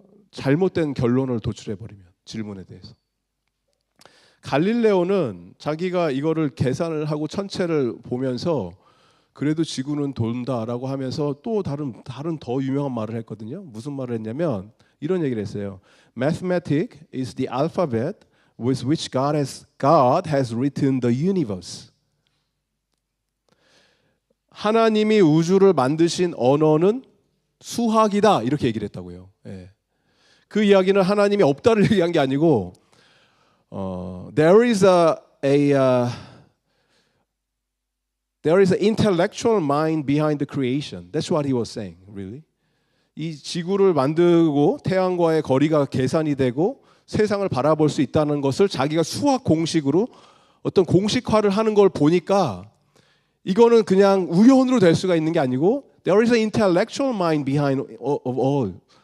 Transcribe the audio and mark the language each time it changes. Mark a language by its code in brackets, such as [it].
[ko] 잘못된 결론을 도출해 버리면, 질문에 대해서. 갈릴레오는 자기가 이거를 계산을 하고 천체를 보면서 그래도 지구는 돈다라고 하면서 또 다른 더 유명한 말을 했거든요. 무슨 말을 했냐면 이런 얘기를 했어요. [en] Mathematics is the alphabet with which God has written the universe. [ko] 하나님이 우주를 만드신 언어는 수학이다, 이렇게 얘기를 했다고요. 예. 그 이야기는 하나님이 없다를 얘기한 게 아니고 [en] there is an intellectual mind behind the creation. That's what he was saying, really. [ko] 이 지구를 만들고 태양과의 거리가 계산이 되고 세상을 바라볼 수 있다는 것을 자기가 수학 공식으로 어떤 공식화를 하는 걸 보니까 이거는 그냥 우연으로 될 수가 있는 게 아니고 [en] there is an intellectual mind behind of all.